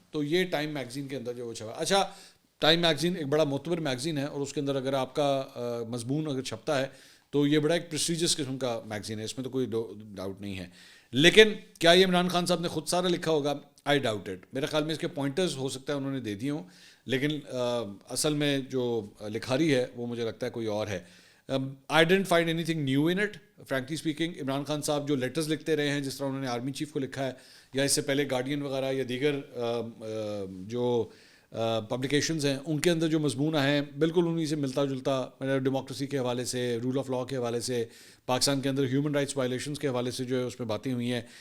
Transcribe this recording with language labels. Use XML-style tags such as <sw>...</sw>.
<ur>تو یہ time magazine کے اندر جو وہ چھپا. اچھا, ٹائم میگزین ایک بڑا معتبر میگزین ہے اور اس کے اندر اگر آپ کا مضمون اگر چھپتا ہے تو یہ بڑا ایک پریسٹیجس قسم کا میگزین ہے, اس میں تو کوئی ڈاؤٹ نہیں ہے. لیکن کیا یہ عمران خان صاحب نے خود سارا لکھا ہوگا؟</ur> <en>I doubt it.</en> <ur>میرے خیال میں اس کے پوائنٹرز ہو سکتا ہے انہوں نے دے دیے ہوں, لیکن اصل میں جو لکھاری ہے وہ مجھے لگتا ہے کوئی اور ہے.</ur> <en>I didn't find anything new in it, frankly speaking.</en> <ur>Imran Khan صاحب جو لیٹرز لکھتے رہے ہیں, جس طرح انہوں نے آرمی چیف کو لکھا ہے یا اس سے پہلے گارڈین وغیرہ یا دیگر جو پبلیکیشنز ہیں, ان کے اندر جو مضمون ہیں بالکل انہیں سے ملتا جلتا. ڈیموکریسی کے حوالے سے, رول آف لاء کے حوالے سے, پاکستان کے اندر ہیومن رائٹس وائلیشنز کے حوالے سے جو ہے اس میں باتیں ہوئی ہیں.</ur>